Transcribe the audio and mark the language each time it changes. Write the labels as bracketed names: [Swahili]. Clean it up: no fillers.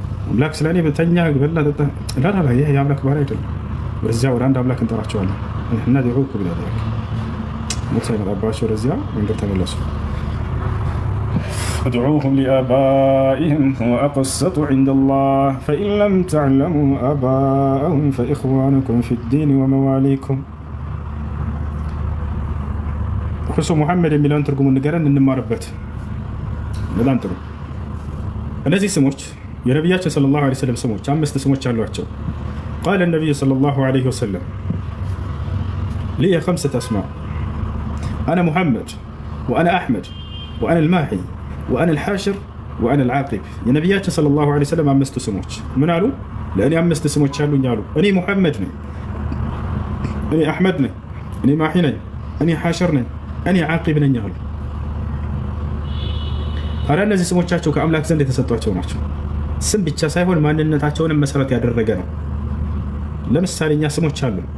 [Amharic] አምላክ ስለ እኔ ተኛ በላ ጠጣ ላላ ይህ የአምላክ ባሪያ አይደለም። ወደዚያ ወደ አንድ አምላክ እንጠራቸዋለን። እና ዲዑኩ ብላ ሙሳ ይመጣባቸው ወደዚያ መንገድ ተመለሱ። [Arabic] ادعوهم لآبائهم هو أقسط عند الله فإن لم تعلموا آباءهم فإخوانكم في الدين ومواليكم. [Amharic] እሱ ሙሐመድ የሚለውን ትርጉሙን ንገረን እንማርበት። በጣም ጥሩ። እነዚህ ስሞች የነቢያችን ሰለላሁ ዐለይሂ ወሰለም ስሞች 5 ስሞች አሏቸው። [Arabic] قال النبي صلى الله عليه وسلم لي 5 أسماء أنا محمد وأنا أحمد وأنا الماحي وأنا الحاشر وأنا العاقب. [Amharic] የነቢያችን ሰለላሁ ዐለይሂ ወሰለም 5 ስሞች ምን አሉ? ለእኔ 5 ስሞች አሉኝ አሉ። እኔ ሙሐመድ ነኝ፣ እኔ አሕመድ ነኝ፣ እኔ ማሒ ነኝ፣ እኔ ሓሽር ነኝ፣ እኔ ዓቂብ ነኝ አሉ። ታዲያ እነዚህ ስሞቻቸው ከአምላክ ዘንድ የተሰጧቸው ናቸው። ስም ብቻ ሳይሆን ማንነታቸውንም መሰረት ያደረገ ነው። ለምሳሌ እኛ ስሞች አሉ።